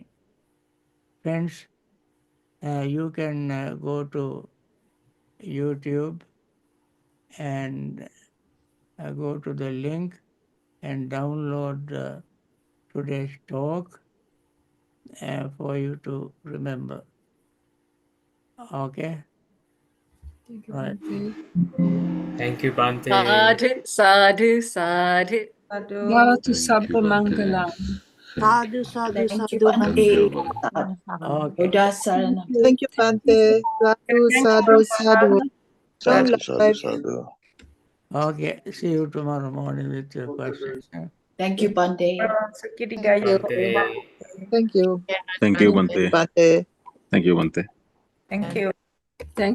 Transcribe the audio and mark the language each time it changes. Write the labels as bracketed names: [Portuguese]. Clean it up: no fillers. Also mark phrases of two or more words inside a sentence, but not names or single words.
[English] Friends, you can go to YouTube and go to the link and download today's talk for you to remember. Okay? Right. Thank you, Bhante. [Pali] Sadhu, sadhu, sadhu. Bhavatu Sabba Mangalam. Sadhu, sadhu, [English] Thank you, sadhu, Bhante. Okay. [Pali] Buddha Saranam. [English] Thank you, [Pali] Bhante. Sadhu, sadhu, sadhu. Strong Sadhu, sadhu, [English] life. sadhu. Okay. See you tomorrow morning with your questions. Thank you, Bhante. Thank you. Bhante. Thank you. Thank you, Bhante. Bhante. Thank you, Bhante. Thank